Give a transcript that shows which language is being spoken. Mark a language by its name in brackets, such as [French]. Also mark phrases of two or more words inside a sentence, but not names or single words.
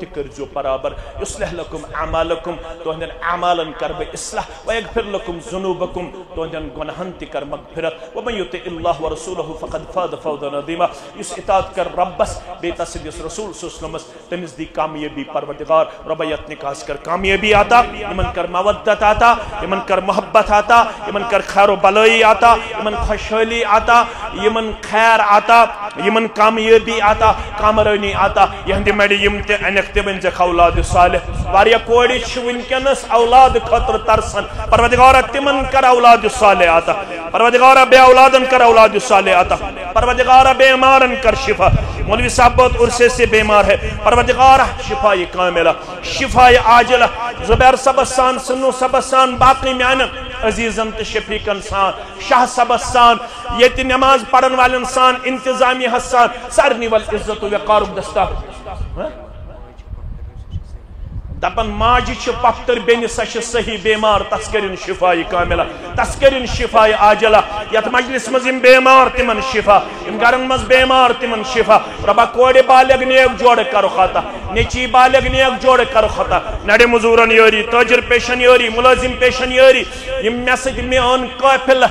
[Kashmiri] کٔرۍزیو برابر [Arabic] یُصلح لکم اعمالکم [Kashmiri] تُہنٛدٮ۪ن اعمالن کر بہٕ اصلاح [Arabic] ویغفر لکم ذنوٗبکم [Kashmiri] تُہنٛدٮ۪ن گۄنہن تہِ کر مغفرت [Arabic] ومن یُطع اللہ ورسولہ فقد فاز فوزا عظیما [Kashmiri] یُس اطاعت کر رۄبس بیٚیہِ تسٕنٛدِس رسول [Arabic] صلی اللہ علیہ [Kashmiri] وسلمس تٔمِس دی کامیٲبی پروردگار رۄبا یتھ نکاحس کر کامیٲبی عطا یِمن کر مودت عطا یِمن کر محبت عطا یِمن کر خیر و بلٲیی عطا یِمن خۄشحٲلی عطا یِمن خیر عطا یِمن کامیٲبی عطا کامرٲنی عطا یہندِ مڑِ یم تہِ انکھ تہِ ؤنۍزٮ۪کھ اولاد صالح واریاہ کورِ چھِ وٕنکٮ۪نس اولاد خٲطرٕ ترسان پروردگارا تِمن کر اولاد صالح عطا پروردگارا بے اولادن کر اولاد صالح عطا پروردگارا بیمارن کر شفا [Urdu] مولوی صاحب بہت عرصے سے بیمار ہے [Kashmiri] پروردگارا شفا کاملہ شفا عاجلہ زبیر صبس سان سنو صبس سان باقی میانن عزیزن تہٕ شفیقن سان شاہ صبس سان ییٚتہِ نماز پڑھن والٮ۪ن سان انتظامیہ سان سارنی والعزت و وقارُک دستار دپن ماجہِ چھِ پۄپھتٕر بیٚنہِ سۄ چھِ صحیح بیمار تس کٔرِن شفا کاملہ تس کٔرِن شفا عاجلہ یتھ مجلس منٛز یِم بیمار تِمن شفا یِم گرن منٛز بیمار تِمن شفا رۄبا کورِ بالغ نیک جوڑٕ کرُکھ عطا نیٚچی بالغ نیک جوڑٕ کرُکھ عطا نرِ مزوٗرن یٲری تٲجر پیشن یٲری مُلٲزِم پیشن یٲری یِم مےٚ سۭتۍ میون قٲفِلہٕ